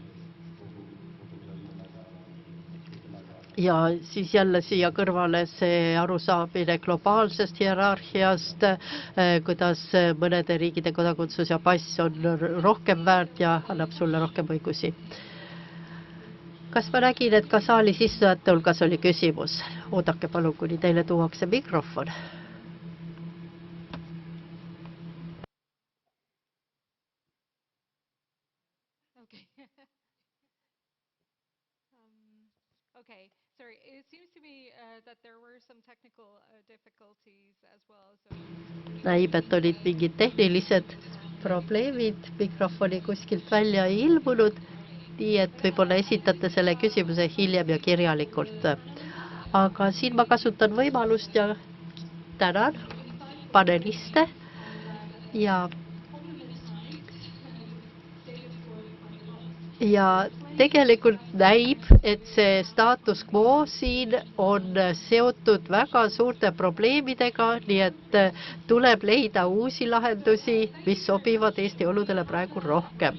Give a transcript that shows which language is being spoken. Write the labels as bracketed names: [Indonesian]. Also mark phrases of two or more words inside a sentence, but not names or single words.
[Estonian] Ja siis jälle siia kõrvale see arusaamine globaalsest hierarhiast, kuidas mõnede riikide kodakondsus ja pass on rohkem väärt ja annab sulle rohkem õigusi. Kas ma nägin, et ka saalis istujate hulgas oli küsimus? Oodake palun, kuni teile tuuakse mikrofon. [English] Okay, sorry. It seems to me that there were some technical difficulties as well. [Estonian] Näib, et olid mingid tehnilised probleemid, mikrofoni kuskilt välja ei ilmunud, nii et võib-olla esitate selle küsimuse hiljem ja kirjalikult. Aga siin ma kasutan võimalust ja tänan paneliste ja tegelikult näib, et see [Latin] status quo [Estonian] siin on seotud väga suurte probleemidega, nii et tuleb leida uusi lahendusi, mis sobivad Eesti oludele praegu rohkem.